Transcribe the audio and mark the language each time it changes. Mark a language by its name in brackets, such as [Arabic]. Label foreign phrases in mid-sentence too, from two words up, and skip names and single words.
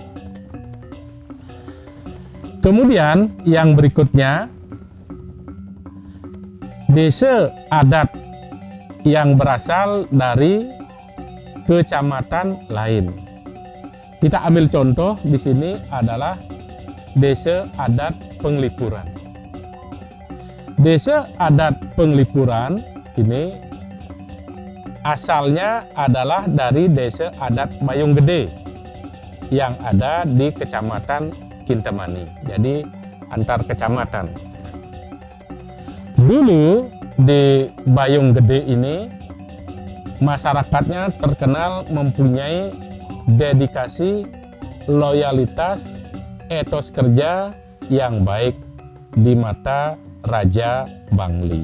[Indonesian] Kemudian yang berikutnya, desa adat yang berasal dari kecamatan lain. Kita ambil contoh di sini adalah desa adat Penglipuran. Desa adat Penglipuran ini asalnya adalah dari desa adat Bayung Gede yang ada di kecamatan Kintamani. Jadi antar kecamatan. Dulu di Bayung Gede ini masyarakatnya terkenal mempunyai dedikasi, loyalitas, etos kerja yang baik di mata Raja Bangli.